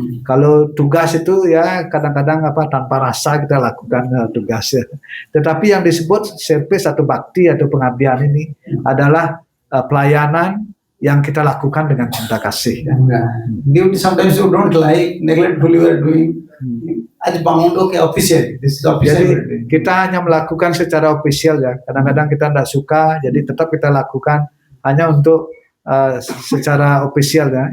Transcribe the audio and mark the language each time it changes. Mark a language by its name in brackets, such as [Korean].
[Indonesian] Kalau tugas itu ya kadang-kadang tanpa rasa kita lakukan tugas ya. Tetapi yang disebut service atau bakti atau pengabdian ini adalah pelayanan yang kita lakukan dengan cinta kasih ya. [English] Duty sometimes you don't like, neglectfully you are doing. As bound, okay, official. This is official. [Indonesian] Jadi kita hanya melakukan secara official ya. Kadang-kadang kita tidak suka, jadi tetap kita lakukan hanya untuk secara official ya.